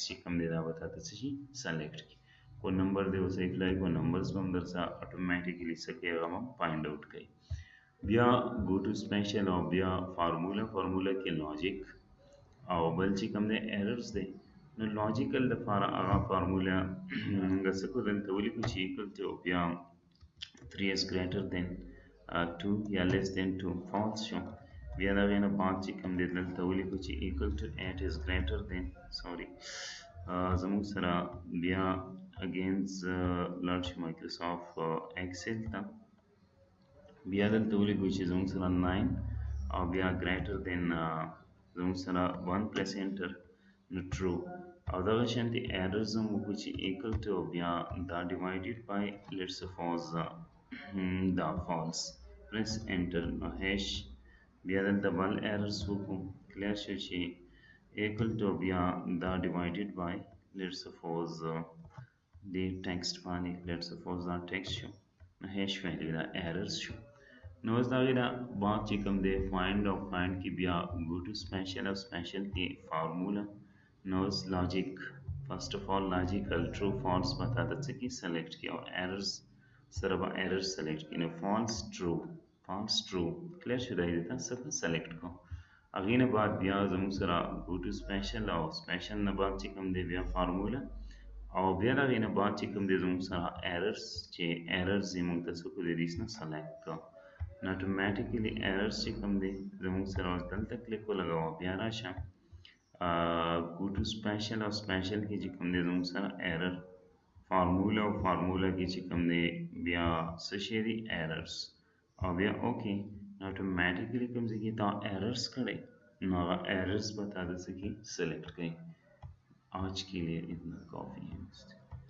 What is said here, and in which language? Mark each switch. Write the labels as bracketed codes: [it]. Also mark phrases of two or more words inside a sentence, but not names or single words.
[ps] چې کوم دی دا به تاته څه شي سلیکټ کړي کو نمبر دی اوس [en] apply co numbers [ps] به هم درڅه اټومیټیکلی څه کوي هغه هم [en] find out [ps] کوي بیا [en] go to special [ps] او بیا فارموله کې لاجیک او بل چې کوم دی ایررز دی نو لاجیکل دپاره هغه فارموله موږ څه کړو دلته ولیکو چې [en] equal to [ps] بیا [en] 3 is greater than 2 [ps] یا [en] less than 2 false [ps] شو بیا د هغې نه بعد چې کوم دی دلته ولیکو چې [en] equal to 8 is greater than sorry [ps] زموږ سره بیا against لاړ شو مایکروسافټ ایکسل ته بیا دلته ولیکو چې زموږ سره 9 او بیا [en] greater than [ps] زموږ سره [en] 1 plus enter [ps] نو true او دغه شانتي errors هم وکړو چې [en] equal to [ps] بیا دا [en] divided by let's suppose [ps] دا [en] false press enter [ps] نو hash بیا دلته بل errors وکړو clear شو چې [en] equal to [ps] بیا دا [en] divided by let's suppose [ps] د text باندې [en] let's suppose [ps] دا text شو نو [en] hash value [ps] دا errors شو نو اوس د هغې نه بعد چې کوم دی فایند او فایند کې بیا [en] go to special [ps] او سپیشل کې فارموله نو اوس [en] logic first of all logical true false [ps] به تا ته څه کړي سلیکټ کړي او ایررز سره به ایرر سلیکټ کړي نو [en] false true clear [ps] شو دا یې ته څه سلیکټ کړو هغې نه بعد بیا زموږ سره [en] go to special [ps] او سپیشل نه بعد چې کوم دی بیا فارموله او بیا د هغې نه بعد چې کوم دی زموږ سره ایررز چې ایررز یې موږ ته څه کړو د دې نه سلیکټ کړو نو اتوماتیکلی ایررز چې کوم دی زموږ سره اوس دلته کلیک ولګوه بیا راشه [en] go to special [ps] او special کې چې کوم دی زموږ سره [en] error formula [ps] او فارموله کې چې کوم دی بیا څه شی دی errors او بیا اوکې اتوماتیکلی کوم ځای کې تا errors کړی نو هغه errors به تا د څه کې select کړي [ur] آج کے لیے اتنا کافی ہے